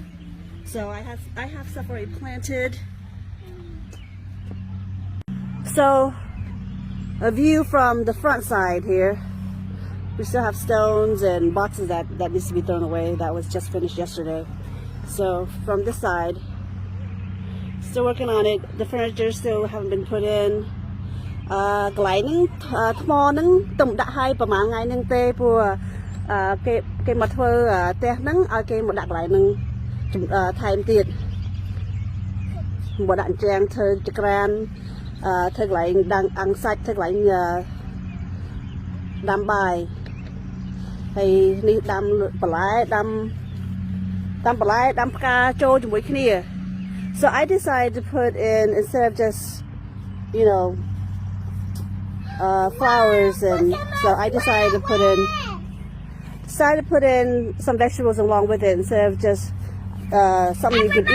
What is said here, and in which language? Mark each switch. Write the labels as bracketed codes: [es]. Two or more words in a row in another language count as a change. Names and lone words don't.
[en] So I have stuff already planted. So a view from the front side here. We still have stones and boxes that needs to be thrown away. That was just finished yesterday. So from this side, still working on it. The furniture still haven't been put in. [km] កន្លែងហ្នឹងថ្មហ្នឹងទុំដាក់ឲ្យប្រហែលថ្ងៃហ្នឹងទេព្រោះគេមកធ្វើផ្ទះហ្នឹងឲ្យគេមកដាក់កន្លែងហ្នឹងថែមទៀត មកដាក់ជាងធ្វើចក្រានធ្វើកន្លែងអាំងសាច់ធ្វើកន្លែងដាំបាយហើយនេះដាំបន្លែដាំផ្កាចូលជាមួយគ្នា [en] So I decided to put in, instead of just, you know, flowers, and so I decided to put in some vegetables along with it instead of just something you could eat.